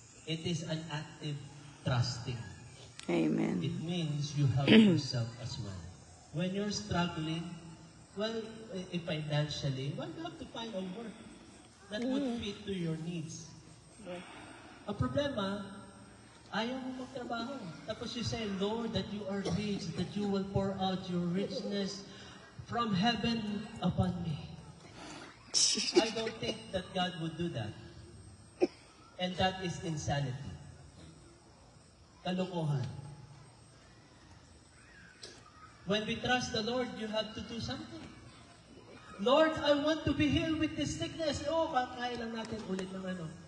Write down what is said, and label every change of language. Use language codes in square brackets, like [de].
[en] It is an active trusting. Amen. It means you help yourself as well. When you're struggling, well, financially, well, you have to find a work that would fit to your needs. [tl] Ang problema, ayaw mo magtrabaho. [en] Tapos you say, Lord, that you are rich, that you will pour out your richness from heaven upon me. I don't think that God would do that. And that is insanity. Kalokohan. When we trust the Lord, you have to do something. Lord, I want to be healed with this sickness. [tl] Oh, kaya lang natin ulit ng ano.